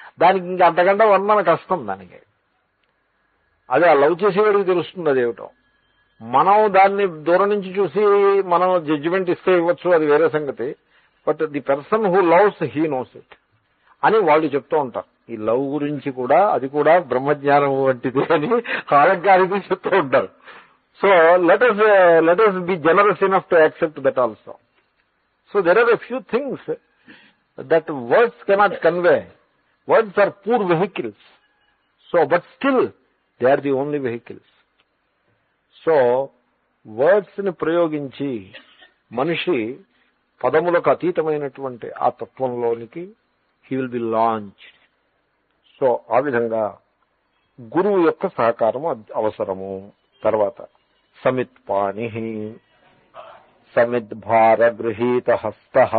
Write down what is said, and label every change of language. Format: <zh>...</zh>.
<te>దానికి ఇంకా అంతకంటే వర్ణన కష్టం. దానికి అదే ఆ లవ్ చేసేవాడికి తెలుస్తుంది అదేమిటో. మనం దాన్ని దూరం నుంచి చూసి మనం జడ్జిమెంట్ ఇస్తే ఇవ్వచ్చు, అది వేరే సంగతి.</te> <en>but the person who loves he knows it</en> <te>అని వాళ్ళు చెప్తూ ఉంటారు.</te> <en>ఈ లవ్ గురించి కూడా అది కూడా బ్రహ్మజ్ఞానం వంటిది అని అలంకారికులు చెప్తూ ఉంటారు. So let us be generous enough to accept that also. So there are a few things that words cannot convey. Words are poor vehicles. So but still they are the only vehicles.</en> <te>So words ని ప్రయోగించి మనిషి పదములకు అతీతమైనటువంటి ఆ తత్వంలోనికి</te> <en>He will be launched.</en> <te>So ఆ విధంగా గురువు యొక్క సహకారం అవసరము. తర్వాత సమిత్పాణి, సమిద్భార గృహీత హస్త.</te>